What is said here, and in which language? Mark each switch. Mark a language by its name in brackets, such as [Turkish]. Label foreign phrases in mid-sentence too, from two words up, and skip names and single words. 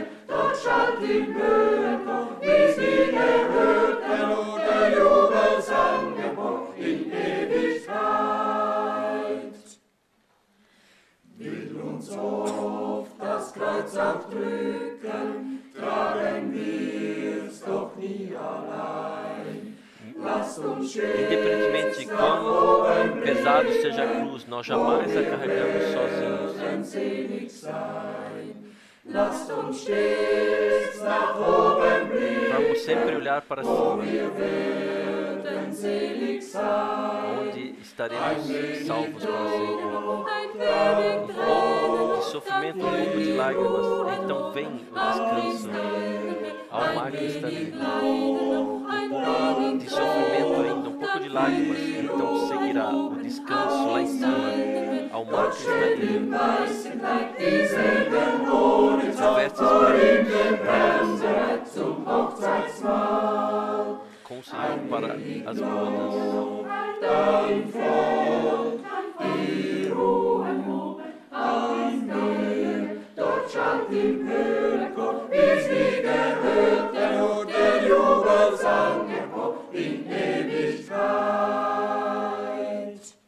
[German] Dort schallt im Höhenchor, wie sie gehört, der Jubelsang in Ewigkeit. Will uns oft das Kreuz auch drücken, tragen wir's doch nie allein. Lasst uns [Portuguese] Independentemente de quão pesado seja a cruz, nós jamais a carregamos sozinhos. [German] Lasst uns stets nach oben blicken, [Portuguese] vamos sempre olhar para cima, onde estaremos salvos para sempre. Um pouco de sofrimento, um pouco de lágrimas, então vem o descanso ao mar cristalino. Um pouco de sofrimento ainda, um pouco de lágrimas, então seguirá o descanso lá em cima, ao mar cristalino. Vestes brancas, com o Senhor para as bodas. [German] Dort schallt im Höhenchor, wie sie gehört, der Jubelsang in Ewigkeit.